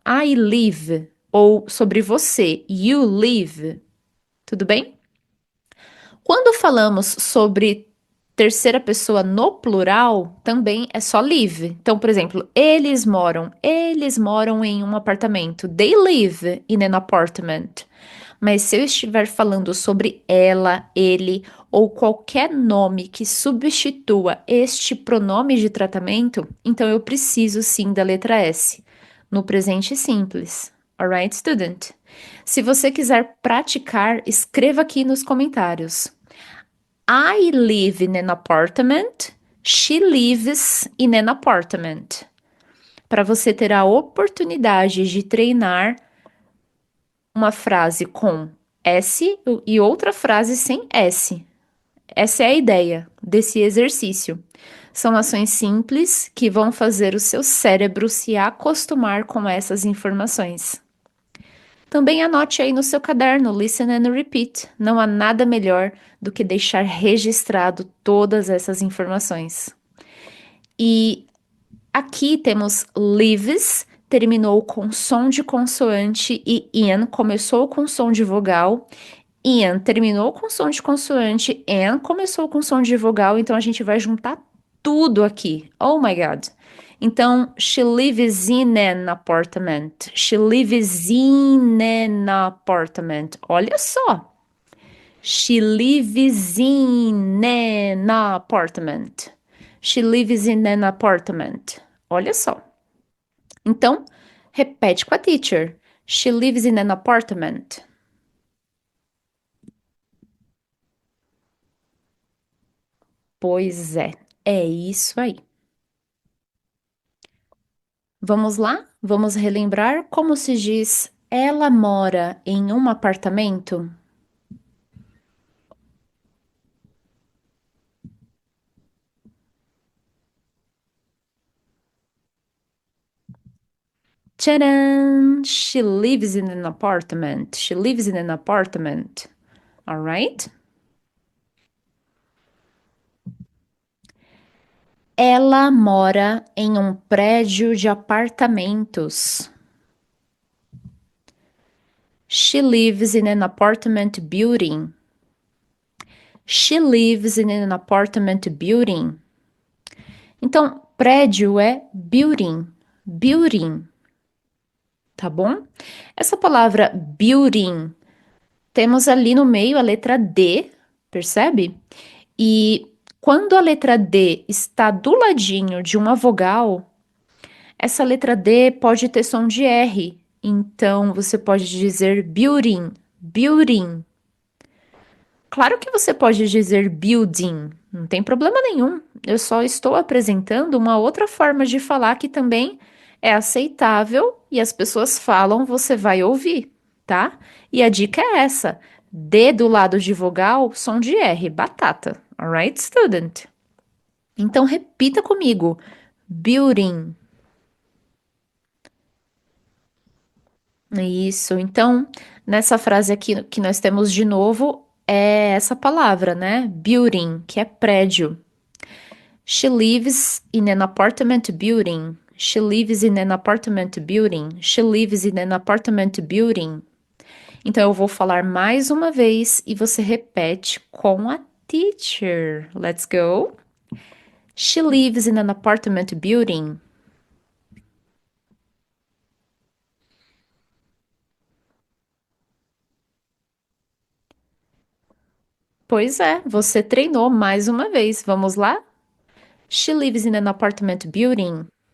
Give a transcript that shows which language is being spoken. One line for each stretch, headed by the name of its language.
English: I live.
Portuguese: Ou sobre você.
English: You live.
Portuguese: Tudo bem? Quando falamos sobre terceira pessoa no plural, também é só live. Então, por exemplo, eles moram em um apartamento.
English: They live in an apartment.
Portuguese: Mas se eu estiver falando sobre ela, ele ou qualquer nome que substitua este pronome de tratamento, então eu preciso sim da letra S no presente simples.
English: Alright, student?
Portuguese: Se você quiser praticar, escreva aqui nos comentários.
English: I live in an apartment. She lives in an apartment.
Portuguese: Para você ter a oportunidade de treinar uma frase com S e outra frase sem S. Essa é a ideia desse exercício. São ações simples que vão fazer o seu cérebro se acostumar com essas informações. Também anote aí no seu caderno,
English: listen and repeat.
Portuguese: Não há nada melhor do que deixar registrado todas essas informações. E aqui temos lives, terminou com som de consoante, e in começou com som de vogal. In terminou com som de consoante, and começou com som de vogal, então a gente vai juntar tudo aqui.
English: Oh my God!
Portuguese: Então,
English: she lives in an apartment. She lives in an apartment.
Portuguese: Olha só.
English: She lives in an apartment. She lives in an apartment.
Portuguese: Olha só. Então, repete com a teacher.
English: She lives in an apartment.
Portuguese: Pois é isso aí. Vamos lá? Vamos relembrar como se diz ela mora em um apartamento? Tcharam!
English: She lives in an apartment. She lives in an apartment. All right?
Portuguese: Ela mora em um prédio de apartamentos.
English: She lives in an apartment building. She lives in an apartment building.
Portuguese: Então, prédio é building, building, tá bom? Essa palavra building, temos ali no meio a letra D, percebe? E quando a letra D está do ladinho de uma vogal, essa letra D pode ter som de R. Então, você pode dizer building, building. Claro que você pode dizer building, não tem problema nenhum. Eu só estou apresentando uma outra forma de falar que também é aceitável e as pessoas falam, você vai ouvir, tá? E a dica é essa: D do lado de vogal, som de R, batata.
English: Alright, student?
Portuguese: Então repita comigo: building. Isso. Então, nessa frase aqui que nós temos de novo é essa palavra, né? Building, que é prédio.
English: She lives in an apartment building. She lives in an apartment building. She lives in an apartment building.
Portuguese: Então, eu vou falar mais uma vez e você repete com a teacher.
English: Let's go. She lives in an apartment building.
Portuguese: Pois é, você treinou mais uma vez. Vamos lá?
English: She lives in an apartment building.